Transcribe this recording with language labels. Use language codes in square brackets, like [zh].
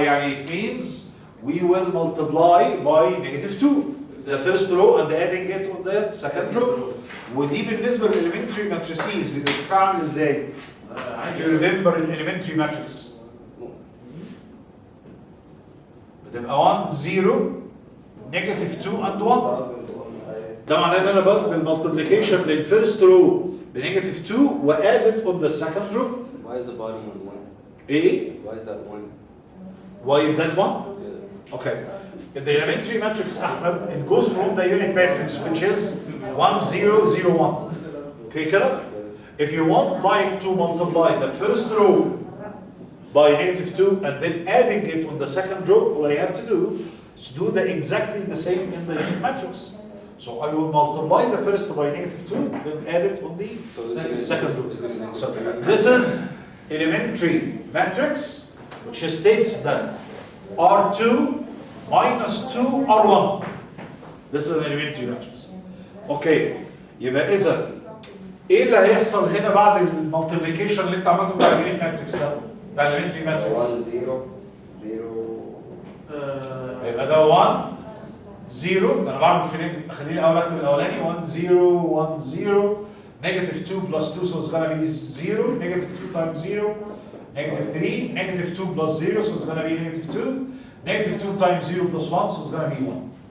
[en] يعني it means we will multiply by negative 2 the first row and adding it on the second row. [ar] ودي بالنسبه للelementary matrices بتبقى عامل ازاي؟ [en] if you remember [ar] الelementary matrix بتبقى 1 0 negative 2 and 1. ده معناه ان انا بعمل multiplication للفيرست رو بنيجاتيف 2 وادد [en] on the second row. Why is the bottom one 1? [ar] ايه؟ [en] Why is that 1? Why that one? Yeah. Okay. In the elementary matrix, Ahmed, it goes from the unit matrix, which is 1 0 0 1. Okay, كده? If you want like to multiply the first row by negative 2 and then adding it on the second row, all I have to do is do exactly the same in the unit matrix. So I will multiply the first by negative 2, then add it on the second row. So this is elementary matrix, which states that R2 minus 2 R1. This is an elementary matrix. [ar] Okay, يبقى إذا إيه اللي هيحصل هنا بعد المالتيبليكيشن اللي أنت عملته بتاع اليونت ماتريكس ده؟ بتاع الاليمنتري ماتريكس. 1 0 0 يبقى ده 1 0 انا بعمل في خليني الاول اكتب الاولاني [en] 1 0 1 0 negative 2 plus 2 so it's gonna be 0 negative 2 times 0 negative 3 negative 2 plus 0 so it's gonna be negative 2 negative 2 times 0 plus 1 so it's gonna be 1.